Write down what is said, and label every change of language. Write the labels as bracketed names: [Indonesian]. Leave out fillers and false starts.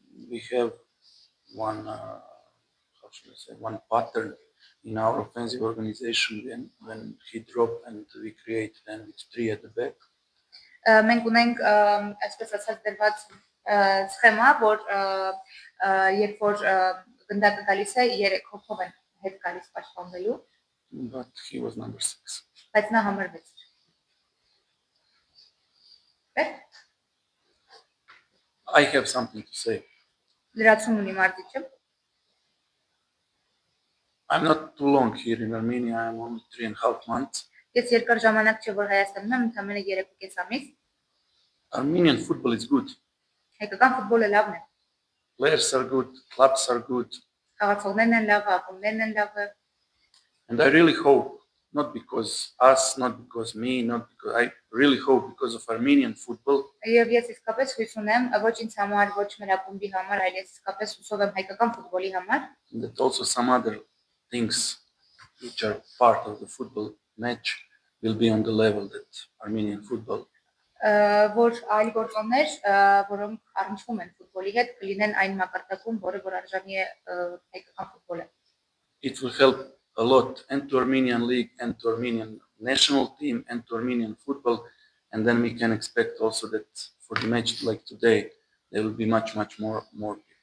[English] We have one, how should I say, one pattern in our offensive organization when he dropped and we create then with 3 at the back. [Armenian] Մենք ունենք այսպես ասած դրված սխեմա, որ երբ որ գնդակը գալիս է 3 հոգով են հետ գալիս պաշտպանվելու։ [English] But he was number 6. [Armenian] Բայց նա համարվեց։ [English] I have something to say. [Armenian] Լրացում ունի մարդիչը։ [English] I'm not too long here in Armenia. I'm only 3.5 months. [Armenian] Ես երկար ժամանակ չէ որ Հայաստանում եմ, ընդամենը 3.5 ամիս։ [English] Armenian football is good. [Armenian] Հայկական ֆուտբոլը լավն է։ [English] Players are good, clubs are good. [Armenian] Խաղացողներն են լավ, ակումբներն են լավ։ [English] And I really hope, not because us, not because me, not because I really hope because of Armenian football. [Armenian] Եվ ես իսկապես հույս ունեմ, ոչ ինձ համար, ոչ մեր ակումբի համար, այլ ես իսկապես հուսով եմ հայկական ֆուտբոլի համար։ [English] That also some other things which are part of the football match will be on the level that Armenian football. [Armenian] Որ այլ գործոններ, որոնք առնչվում են ֆուտբոլի հետ, կլինեն այն մակարդակում, որը որ արժանի է հայկական ֆուտբոլը։ [English] It will help a lot and to Armenian league and to Armenian national team and to Armenian football, and then we can expect also that for the match like today there will be much more people.